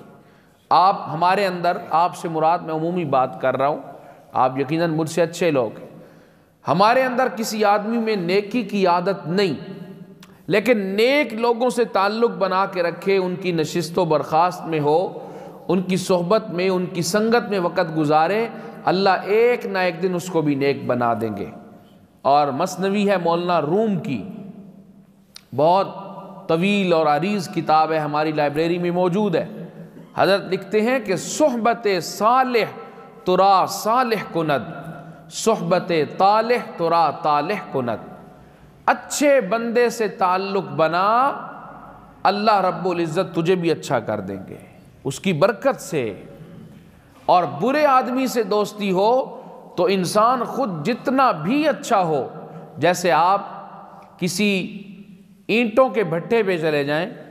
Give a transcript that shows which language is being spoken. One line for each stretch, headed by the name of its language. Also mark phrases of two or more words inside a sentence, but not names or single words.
Urdu: آپ ہمارے اندر، آپ سے مراد میں عمومی بات کر رہا ہوں، آپ یقیناً مجھ سے اچھے لوگ ہیں، ہمارے اندر کسی آدمی میں نیکی کی عادت نہیں، لیکن نیک لوگوں سے تعلق بنا کے رکھے، ان کی نشست و برخاست میں ہو، ان کی صحبت میں، ان کی سنگت میں وقت گزارے، اللہ ایک نہ ایک دن اس کو بھی نیک بنا دیں گے۔ اور مثنوی ہے مولانا روم کی، بہت طویل اور عریض کتاب ہے، ہماری لائبریری میں موجود ہے۔
Persian: حضرت لکھتے ہیں کہ صحبت صالح ترا صالح کند، صحبت طالح ترا طالح کند،
Urdu: اچھے بندے سے تعلق بنا، اللہ رب العزت تجھے بھی اچھا کر دیں گے اس کی برکت سے، اور برے آدمی سے دوستی ہو تو انسان خود جتنا بھی اچھا ہو، جیسے آپ کسی اینٹوں کے بھٹے پہ چلے جائیں